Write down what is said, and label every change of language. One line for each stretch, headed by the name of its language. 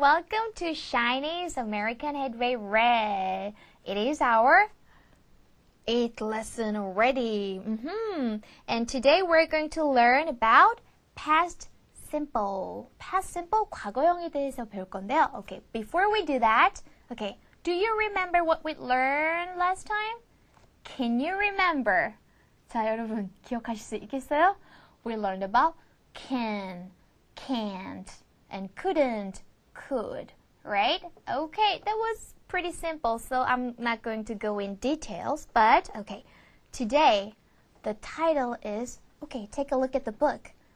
English: Welcome to Shiny's American Headway Red. It is our 8th lesson already. And today we're going to learn about past simple. Past simple,
Korean: 과거형에 대해서 배울 건데요.
English: Okay, before we do that, okay, do you remember what we learned last time? Can you remember?
Korean: 자, 여러분 기억하실 수 있겠어요?
English: We learned about can, can't, and couldn't, could, right? Okay, that was pretty simple, so I'm not going to go in details, but okay, today the title is, okay, take a look at the book.